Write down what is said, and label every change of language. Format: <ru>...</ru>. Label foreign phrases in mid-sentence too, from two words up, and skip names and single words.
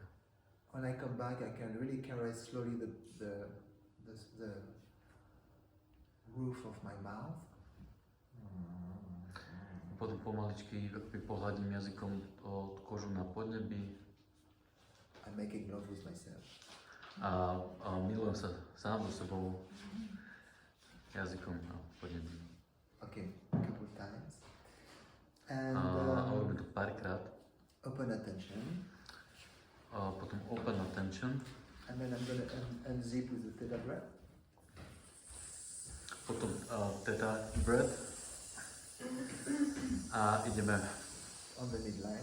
<en>When I come back, I can really caress slowly the roof of my mouth.</en> <sk>Potom pomaličky pohľadím jazykom od kožu na podnebí</sk> <en>I'm making love with myself.</en> <sk>a milujem sa sám so sebou jazykom na podnebí.</sk> <en>Okay, a couple times. And</en> <sk>A robím to párkrát.</sk> <en>open attention. Potom open attention. And then I'm going to unzip with the theta breath. Potom theta breath.</en> <sk>A ideme</sk> <en>On the midline.</en>